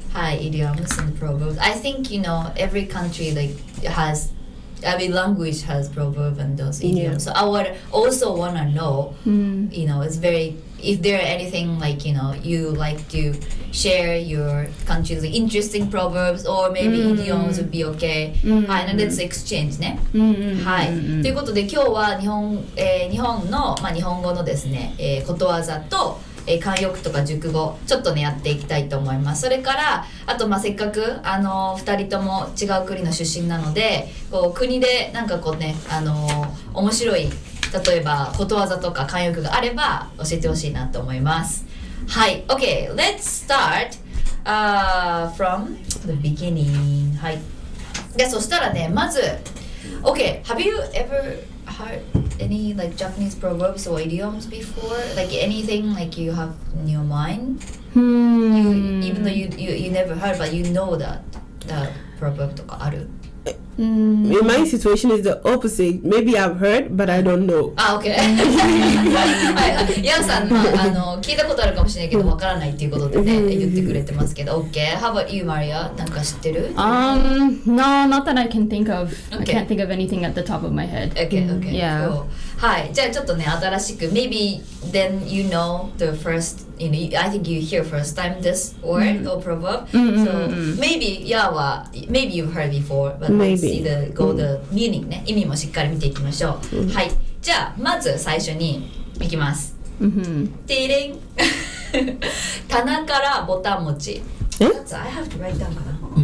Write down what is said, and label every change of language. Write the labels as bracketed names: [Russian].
[English] はい、idioms and proverbs. I think every country like has every language has proverb and those idioms. So I would also want to know, it's very, if there are anything like, you like to share your country's interesting proverbs or maybe idioms would be okay. はい、and let's exchange ね。 [Japanese] はい。ということで今日は日本の、日本語のですね、ことわざと慣用句とか熟語ちょっとねやっていきたいと思います。それからあとせっかく2人とも違う国の出身なのでこう国でなんかこうね面白い例えばことわざとか慣用句があれば教えてほしいなと思います。 [English] はい OK let's start、from the beginning [Japanese] はいでそしたらねまず [English] OK have you ever heard any like Japanese proverbs or idioms before? Like anything like you have in your mind? Even though you never heard, but you know that the proverb [Japanese] とかある [English] In my situation is the opposite. Maybe I've heard, but I don't know. [Japanese] OK はいヤンさん聞いたことあるかもしれないけどわからないっていうことでね言ってくれてますけど OK [English] How about you, Maria? [Japanese] なんか知ってる [English] No, not that I can think of. I Okay. can't think of anything at the top of my head. OK, Yeah. cool. [Japanese] はいじゃあちょっとね新しく [English] Maybe then you know the first I think you hear first time this word or proverb So maybe maybe you've heard before But let's see the meaning [Japanese] ね意味もしっかり見ていきましょうはいじゃあまず最初にいきますティリン棚からボタン持ち [English] I have to write down かな